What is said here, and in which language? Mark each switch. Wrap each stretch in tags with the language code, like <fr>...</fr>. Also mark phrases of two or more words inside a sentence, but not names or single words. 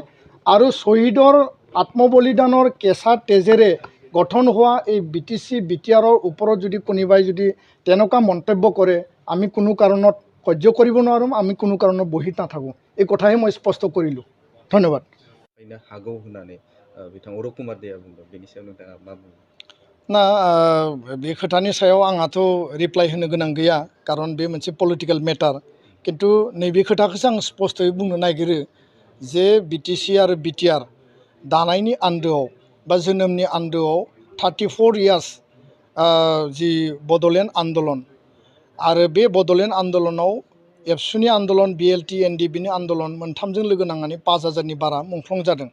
<as>আৰু শ্বহীদৰ আত্মবলিদানৰ কেঁচা তেজেৰে গঠন হোৱা এই BTC BTRৰ ওপৰত যদি কোনোবাই যদি তেনেকুৱা মন্তব্য কৰে, আমি কোনো কাৰণত সহ্য কৰিব নোৱাৰোঁ, আমি কোনো কাৰণত বহি নাথাকোঁ। এই কথাহে মই স্পষ্ট কৰিলোঁ। ধন্যবাদ।</as> <brx>ना बे खोथानि सायाव आंहाथ' रिप्लाइ होनो गोनां गैया, खारन बे मोनसे</brx> <en>political matter.</en> <brx>किन्तु नैबे खोथाखौसो आं स्पष्टयै बुंनो नागिरो जे BTC आरो BTR दानायनि आन्दोआव बा जोनोमनि आन्दोआव 34 इयार्स जि बड'लेण्ड आन्दोलन, आरो बे बड'लेण्ड आन्दोलनाव एबसुनि आन्दोलन, BLT NDBनि आन्दोलन मोनथामजों लोगो नांनानै 5000नि बारा मुंख्लं जादों।</brx>